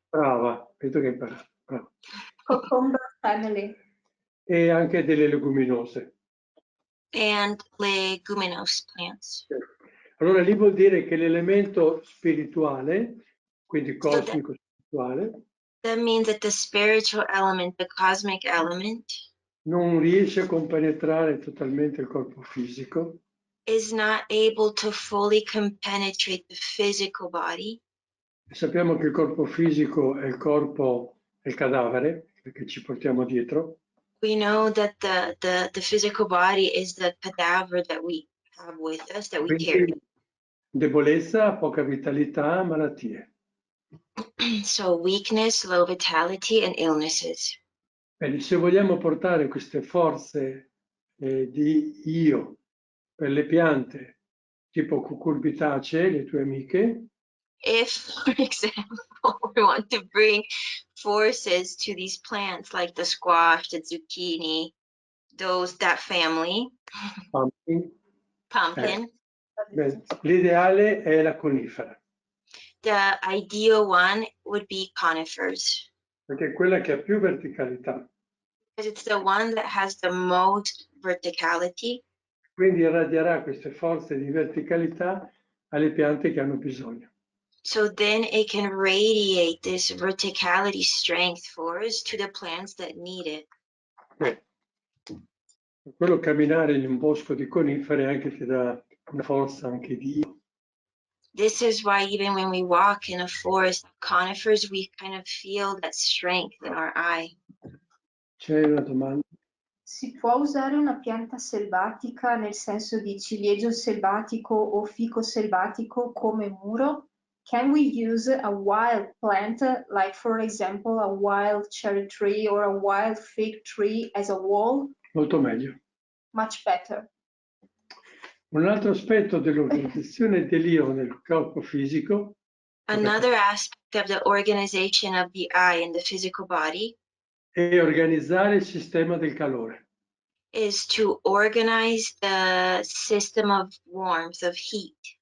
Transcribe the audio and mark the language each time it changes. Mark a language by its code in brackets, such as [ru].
[it] brava, vedo che hai imparato, brava. [en] Cucumber family. [it] E anche delle leguminose. [en] and leguminous plants. [it] Allora lì vuol dire che l'elemento spirituale, quindi cosmico spirituale, [en] That means that the spiritual element, the cosmic element, [it] non riesce a compenetrare totalmente il corpo fisico, [en] is not able to fully penetrate the physical body. [it] e sappiamo che il corpo fisico è il corpo, è il cadavere, perché ci portiamo dietro, [en] We know that the physical body is the cadaver that we have with us, that we carry. [it] quindi debolezza, poca vitalità, malattie. [en] So weakness, low vitality, and illnesses. [it] Bene, se vogliamo portare queste forze di io per le piante, tipo cucurbitacee, le tue amiche, [en] If, for example, we want to bring forces to these plants like the squash, the zucchini, that family, pumpkin, [it] l'ideale è la conifera, [en] the ideal one would be conifers, [it] perché è quella che ha più verticalità, [en] because it's the one that has the most verticality. [it] quindi irradierà queste forze di verticalità alle piante che hanno bisogno. [en] So then it can radiate this verticality strength force to the plants that need it. [it] Quello camminare in un bosco di conifere anche ti dà una forza anche di io. [en] This is why even when we walk in a forest of conifers, we kind of feel that strength in our eye. [it] C'è una domanda? Si può usare una pianta selvatica nel senso di ciliegio selvatico o fico selvatico come muro? [en] Can we use a wild plant, like for example a wild cherry tree or a wild fig tree as a wall? [it] Molto meglio. [en] Much better. [it] Un altro aspetto dell'organizzazione dell'io nel corpo fisico [en] Another aspect of the organization of the eye in the physical body [it] è organizzare il sistema del calore. [en] is to organize the system of warmth, of heat.